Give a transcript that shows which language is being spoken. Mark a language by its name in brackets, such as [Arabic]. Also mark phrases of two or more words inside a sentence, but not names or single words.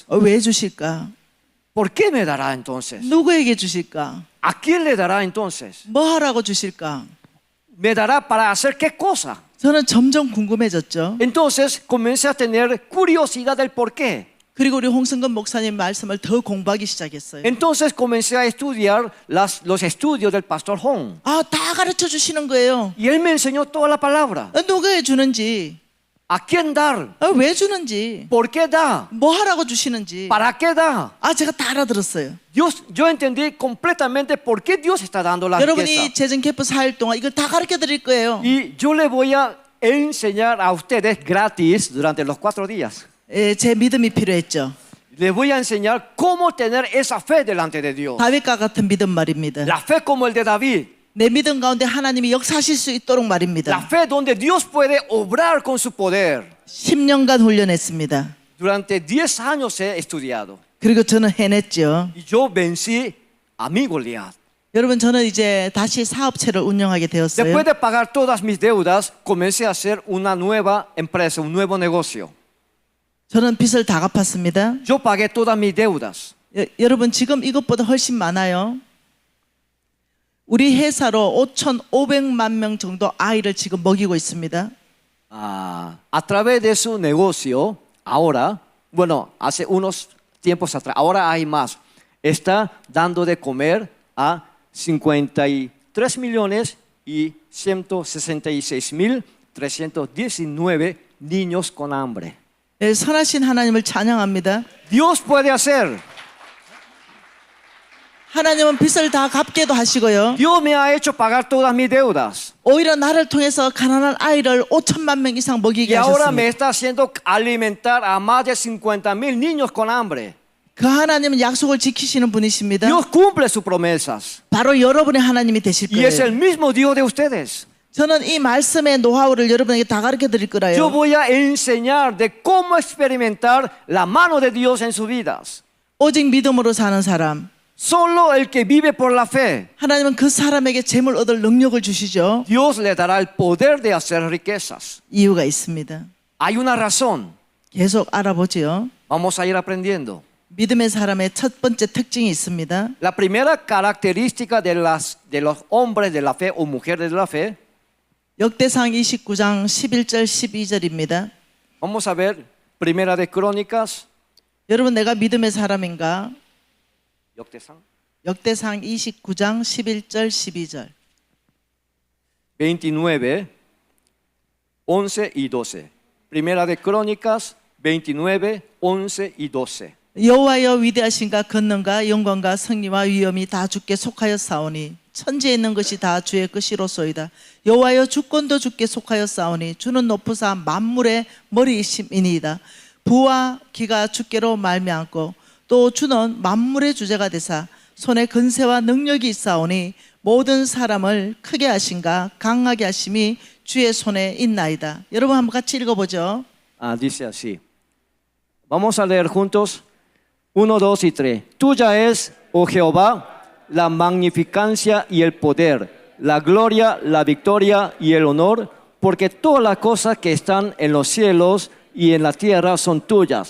[Korean] 왜 주실까? [Spanish] ¿Por qué me dará entonces? [Korean] 누구에게 주실까? [Spanish] ¿A quién le dará entonces? [Korean] 뭐 하라고 주실까? [Spanish] ¿Me dará para hacer qué cosa? [Korean] 저는 점점 궁금해졌죠. [Spanish] Entonces comencé a tener curiosidad del por qué. [Korean] 그리고 우리 홍승건 목사님 말씀을 더 공부하기 시작했어요. [Spanish] Entonces comencé a estudiar los estudios del pastor Hong. [Korean] 다 가르쳐 주시는 거예요. [Spanish] Y él me enseñó toda la palabra. [Korean] 누구에 주는지, [Spanish] ¿A quién dar? [Korean] 왜 주는지, [Spanish] ¿Por qué da? [Korean] 뭐 하라고 주시는지. [Spanish] ¿Para qué da? [Korean] 제가 다 알아들었어요. [Spanish] Yo entendí completamente por qué Dios está dando la [Korean] 여러분이 [Spanish] riqueza. [Korean] 재정 캠프 4일 동안 이걸 다 가르쳐 드릴 거예요. [Spanish] Y yo le voy a enseñar a ustedes gratis durante los 4 días. [Korean] 제 믿음이 필요했죠. [Spanish] Les voy a enseñar cómo tener esa fe delante de Dios. [Korean] 다윗과 같은 믿음 말입니다. [Spanish] La fe como el de David. [Korean] 내 믿음 가운데 하나님이 역사하실 수 있도록 [Spanish] La [Korean] 말입니다. [Spanish] fe donde Dios puede obrar con su poder. [Korean] 10년간 훈련했습니다. [Spanish] Durante 10 años he estudiado. [Korean] 그리고 저는 해냈죠. [Spanish] Y yo vencí a mi Goliat. [Korean] 여러분 저는 이제 다시 사업체를 운영하게 되었어요. [Spanish] Después de pagar todas mis deudas, comencé a hacer una nueva empresa, un nuevo negocio. [Korean] 저는 빚을 다 갚았습니다. [Spanish] Yo pagué todas mis deudas. [Korean] 여러분 지금 이것보다 훨씬 많아요. 우리 회사로 5,500만 명 정도 아이를 지금 먹이고 있습니다. [Spanish] A través de su negocio, ahora, bueno, hace unos tiempos atrás, ahora hay más, está dando de comer a 53 millones y 166.319 niños con hambre. [Korean] 선하신 하나님을 찬양합니다. [Spanish] Dios puede hacer. [Korean] 하나님은 빚을 다 갚게도 하시고요. [Spanish] Dios me ha hecho pagar todas mis deudas. [Korean] 오히려 나를 통해서 가난한 아이를 5천만 명 이상 먹이게 [Spanish] Y ahora me [Korean] 하셨습니다. [Spanish] está haciendo alimentar a más de 50.000 niños con hambre. [Korean] 그 하나님은 약속을 지키시는 분이십니다. [Spanish] Dios cumple sus promesas. [Korean] 바로 여러분의 하나님이 되실 [Spanish] Y es el [Korean] 거예요. [Spanish] mismo Dios de ustedes. [Korean] 저는 이 말씀의 노하우를 여러분에게 다 가르쳐 드릴 [Spanish] Yo [Korean] 거라요. [Spanish] voy a enseñar de cómo experimentar la mano de Dios en sus vidas. [Korean] 오직 믿음으로 사는 사람. [Spanish] Solo el que vive por la fe, [Korean] 하나님은 그 사람에게 재물 얻을 능력을 주시죠. [Spanish] Dios le dará el poder de hacer riquezas. [Korean] 이유가 있습니다. [Spanish] Hay una razón. [Korean] 계속 알아보죠. [Spanish] Vamos a ir aprendiendo. [Korean] 믿음의 사람의 첫 번째 특징이 있습니다. [Spanish] La primera característica de los hombres de la fe o mujeres de la fe, [Korean] 역대상 29장 11절 12절입니다. [Spanish] vamos a ver Primera de Crónicas, [Korean] 여러분 내가 믿음의 사람인가? 역대상 역대상 29장 11절 12절. [Spanish] 29, 11 y 12. Primera de Crónicas 29, 11 y 12. [Korean] 여호와여 위대하신가 권능과 영광과 승리와 위엄이 다 주께 속하였사오니 천지에 있는 것이 다 주의 것이로소이다. 여호와여 주권도 주께 속하였사오니 주는 높으사 만물의 머리이심이니이다. 부와 기가 주께로 말미암고 또 주는 만물의 주제가 되사 손에 근세와 능력이 있사오니 모든 사람을 크게 하신가 강하게 하심이 주의 손에 있나이다. 여러분 한번 같이 읽어보죠. [Spanish] Dice así. Vamos a leer juntos. 1, 2 y 3. Tuya es, oh Jehová, la magnificencia y el poder, la gloria, la victoria y el honor, porque todas las cosas que están en los cielos y en la tierra son tuyas.